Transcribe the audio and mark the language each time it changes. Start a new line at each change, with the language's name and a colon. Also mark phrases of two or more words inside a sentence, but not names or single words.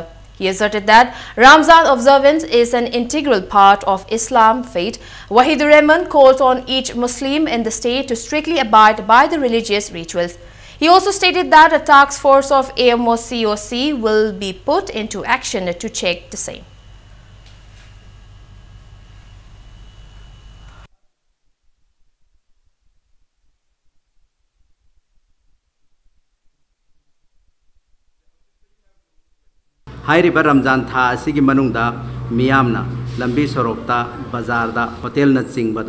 English: He asserted that Ramzan observance is an integral part of Islam faith. Wahidur Rahman called on each Muslim in the state to strictly abide by the religious rituals. He also stated that a task force of AMOCOC will be put into action to check the same.
Manipuri: हाइरिबा रमजान था असिगी मनुंगदा मियामना लंबी सरोकता बाजारदा होटेलना चिंगबदा